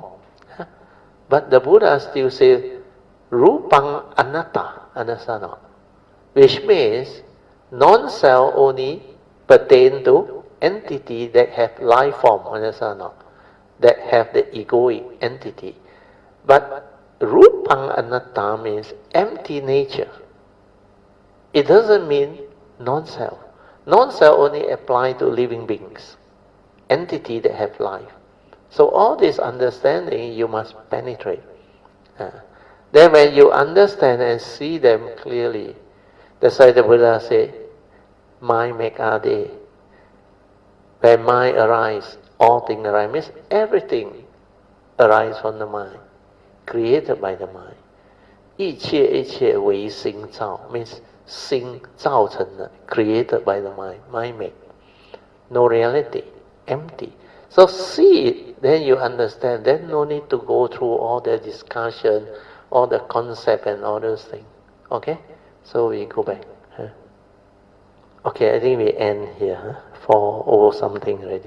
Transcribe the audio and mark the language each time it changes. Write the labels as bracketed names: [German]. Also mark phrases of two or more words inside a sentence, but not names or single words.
[English] But the Buddha still says, [Pali] Rupang Anatta, [English] understand? Which means non-self only pertain to entity that have life form, understand or not? That have the egoic entity. But [Pali] rupang anatta [English] means empty nature. It doesn't mean non-self. Non-self only apply to living beings, entity that have life. So all this understanding you must penetrate. Then when you understand and see them clearly, that's why the Buddha said, mind make ade. When mind arises, all things arise. Means everything arises from the mind, created by the mind. [Chinese] 一切为心造 [English] means [Chinese] 心造成的 [English] created by the mind, mind make. No reality, empty. So see it, then you understand. Then no need to go through all the discussion, all the concept and all those things. Okay? So we go back. Okay, I think we end here for over something already.